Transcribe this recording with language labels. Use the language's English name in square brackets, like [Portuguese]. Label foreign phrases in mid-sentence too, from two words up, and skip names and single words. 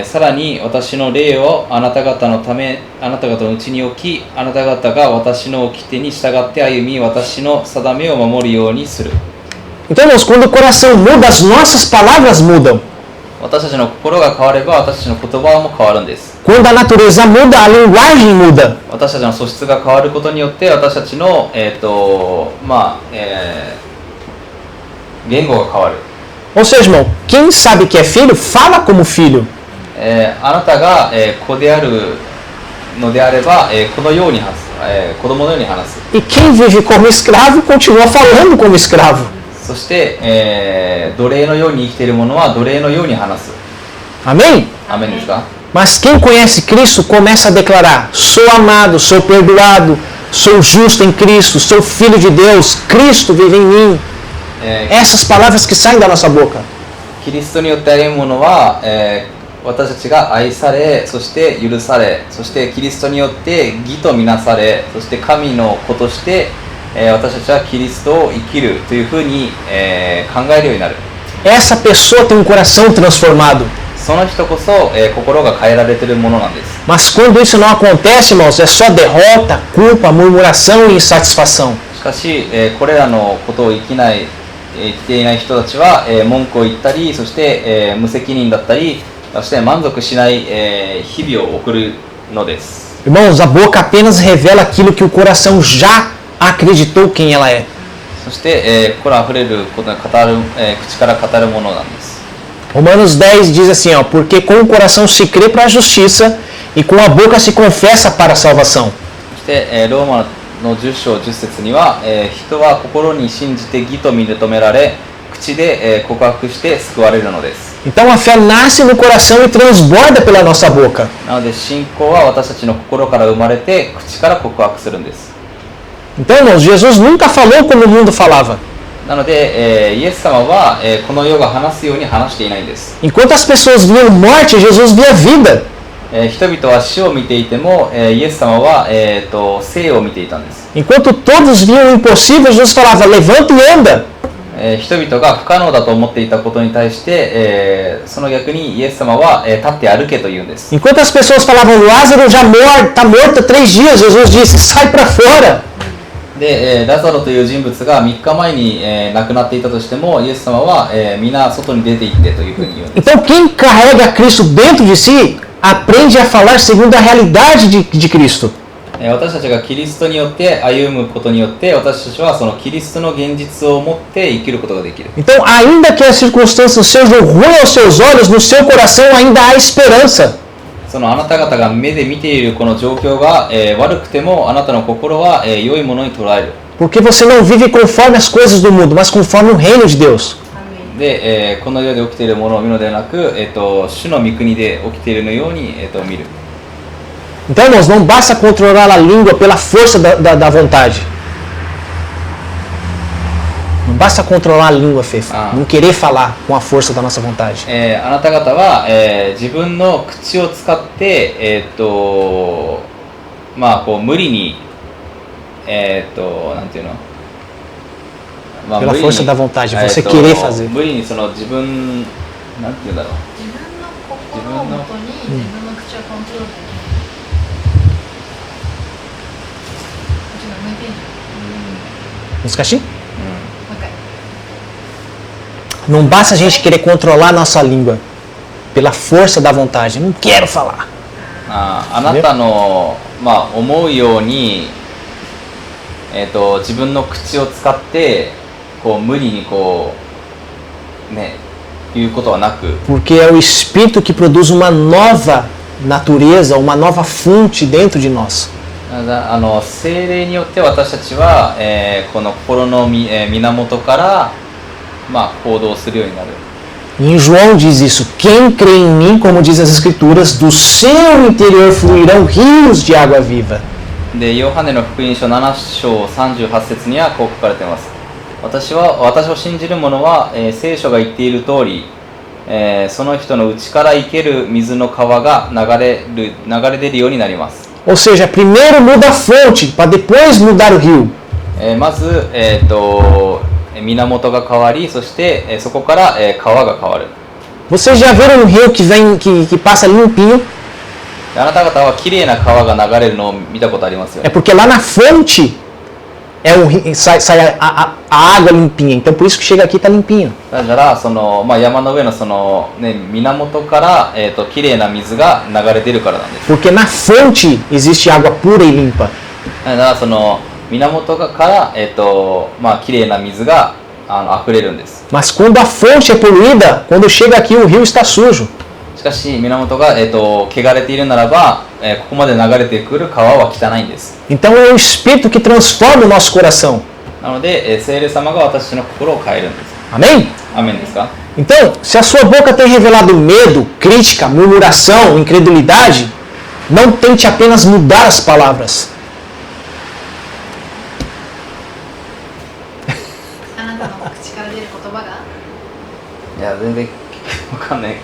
[Japanese] さらに私の霊をあなた方のため、あなた方のうちに置き、あなた方が私の掟に従って歩み、私の定めを守るようにする。 [Portuguese] Então, irmãos, quando o coração muda, as nossas palavras mudam. [Japanese] 私たちの心が変われば私たちの言葉も変わるんです。 [Portuguese] Quando a natureza muda, a linguagem muda. [Japanese] 私たちの素質が変わることによって私たちの、言語が変わる。 [Portuguese] Ou seja, irmão, quem sabe que é filho, fala como filho. [Japanese] あなたが、子であるのであれば、子のように話す、子供のように話す。 [Portuguese] E quem vive como escravo, continua falando como escravo. [Japanese] そして、奴隷のように生きている者は奴隷のように話す。 [Portuguese] Amém? [Japanese] アーメンですか？ [Portuguese] Mas quem conhece Cristo começa a declarar: sou amado, sou perdoado, sou justo em Cristo, sou filho de Deus, Cristo vive em mim. Essas palavras que saem da nossa boca. [Japanese] キリストによって歩む者は、私たちが愛され、そして許され、そしてキリストによって義とみなされ、そして神の子として、私たちはキリストを生きるというふうに、考えるようになる。 [Portuguese] Essa pessoa tem um coração transformado. [Japanese] その人こそ、心が変えられているものなんです。 [Portuguese] Mas quando isso não acontece, irmãos, é só derrota, culpa, murmuração e insatisfação. [Japanese] しかし、これらのことを生きていない人たちは、文句を言ったり、そして、無責任だったり、そして満足しない、日々を送るのです。 [Portuguese] Irmãos, a boca apenas revela aquilo que o coração já acreditou quem ela é. [Japanese] そして、心あふれることが口から語るものなんです。 [Portuguese] Romanos 10 diz assim, ó, porque com o coração se crê para a justiça e com a boca se confessa para a salvação. [Japanese] そして、ローマの10章10節には、人は心に信じて義と認められ、口で、告白して救われるのです。 [Portuguese] Então a fé nasce no coração e transborda pela nossa boca. [Japanese] なので信仰は私たちの心から生まれて口から告白するんです。 [Portuguese] Então, irmãos, Jesus nunca falou como o mundo falava. [Japanese] なので、イエス様は、この世が話すように話していないんです。 [Portuguese] Enquanto as pessoas viam morte, Jesus via vida. [Japanese] 人々は死を見ていても、イエス様は、生を見ていたんです。 [Portuguese] Enquanto todos viam o impossível, Jesus falava, levanta e anda. [Japanese] 人々が不可能だと思っていたことに対して、その逆にイエス様は、立って歩けと言うんです。 [Portuguese] Enquanto as pessoas falavam, Lázaro já está morto há 3 dias, Jesus disse, sai para fora. [Japanese] で、ラザロという人物が3日前に、亡くなっていたとしても、イエス様は、皆外に出て行ってというふうに言うんです。 [Portuguese] Então quem carrega Cristo dentro de si, aprende a falar segundo a realidade de Cristo. [Japanese] 私たちがキリストによって歩むことによって私たちはそのキリストの現実を持って生きることができる。 [Portuguese] Então, ainda que as circunstâncias sejam ruins aos seus olhos, no seu coração ainda há esperança. [Japanese] そのあなた方が目で見ているこの状況が、悪くてもあなたの心は、良いものに捉える。 [Portuguese] Porque você não vive conforme as coisas do mundo, mas conforme o reino de Deus. [Japanese] で、この世で起きているものを見るのではなく、主の御国で起きているのように、見る。 [Portuguese] Então, irmãos, não basta controlar a língua pela força da vontade. Não basta controlar a língua, Fê. Não querer falar com a força da nossa vontade. [Japanese] あなた方は、自分の口を使って、まあこう無理に、なんていうの、まあ、 [Portuguese] Pela força da vontade, você querer fazer. [Japanese] 無理にその自分、なんていうんだろう。自分の心をもとに自分の口をコントロールできる。ちょっと向いてんじゃん。難しい? もう一回。 [Portuguese] Não basta a gente querer controlar a nossa língua pela força da vontade. Não quero falar. [Japanese] あなたの、まあ、思うように、自分の口を使ってこう無理にこうね言うことはなく。 [Portuguese] Porque é o Espírito que produz uma nova natureza, uma nova fonte dentro de nós. [Japanese] 聖霊によって私たちは、この心の源から、まあ、行動するようになる。 [Portuguese] E em João diz isso: quem crê em mim, como diz as Escrituras, do seu interior fluirão rios de água viva. [Japanese] で、ヨハネの福音書7章38節にはこう書かれています。私を信じる者は、聖書が言っている通り、その人の内から生ける水の川が流れ出るようになります。 [Portuguese] Ou seja, primeiro muda a fonte, para depois mudar o rio. [Japanese] まず、源が変わり、そして、そこから、川が変わる。 [Portuguese] Vocês já viram um rio que passa limpinho? [Japanese] あなた方は綺麗な川が流れるのを見たことありますよ [Portuguese] É [Japanese] ね。 [Portuguese] porque lá na fonte sai a água limpinha. Então por isso que chega aqui está limpinho. [Japanese] だからその、まあ、山の上のその、ね、源から、綺麗な水が流れてるからなんです。 [Portuguese] Porque na fonte existe água pura e limpa. [Japanese] だからその源から、まあ、綺麗な水が溢れるんです。 [Portuguese] Mas quando a fonte é poluída, quando chega aqui o rio está sujo. [Japanese] しかし源が、汚れているならば、ここまで流れてくる川は汚いんです。 [Portuguese] Então é o Espírito que transforma o nosso coração. [Japanese] なので、聖霊様が私の心を変えるんです。 [Portuguese] Amém? [Japanese] アメンですか？ [Portuguese] Então, se a sua boca tem revelado medo, crítica, murmuração, incredulidade, não tente apenas mudar as palavras. [Japanese] あなたの口から出る言葉が、いや、全然わかんない。